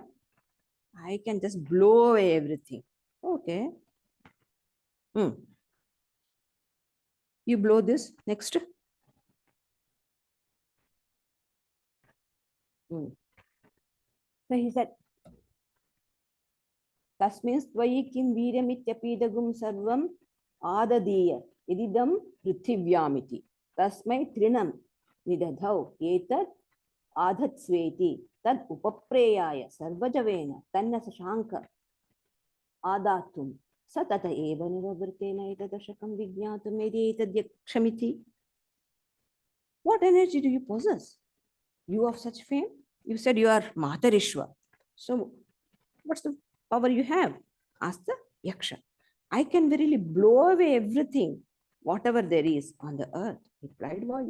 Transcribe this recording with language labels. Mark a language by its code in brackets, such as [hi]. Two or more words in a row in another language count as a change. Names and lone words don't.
[en] I can just blow away everything. Okay. You blow this next. So he said, [sa] Tasmin tvayi kim viryamityapidagum sarvam adadiya ididam prithivyaamiti. Tasmai trinam nidadhau etat adhatsveti tad upapreyaya sarvajavena tanna sashanka adatum satata eva niravrtena etadashakam vijnatum edetadyakshamiti. [en] What energy do you possess? You of such fame? You said you are Matarishva. So what's the power you have? Asked the yaksha. I can verily blow away everything, whatever there is on the earth, replied Vayu.